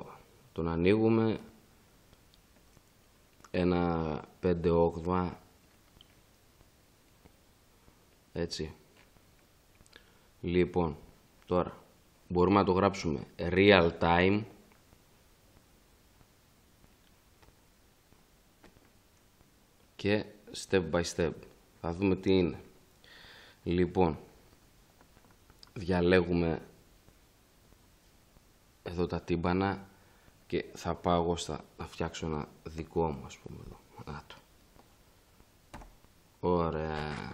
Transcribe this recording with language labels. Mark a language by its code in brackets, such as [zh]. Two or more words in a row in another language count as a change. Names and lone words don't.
[el] Τον ανοίγουμε. Ένα 5/8. Έτσι. Λοιπόν, τώρα μπορούμε να το γράψουμε [en] real time [el] και [en] step by step. [el] Θα δούμε τι είναι. Λοιπόν, διαλέγουμε εδώ τα τύμπανα και θα πάω εγώ να φτιάξω ένα δικό μου, ας πούμε, εδώ. Να το. Ωραία.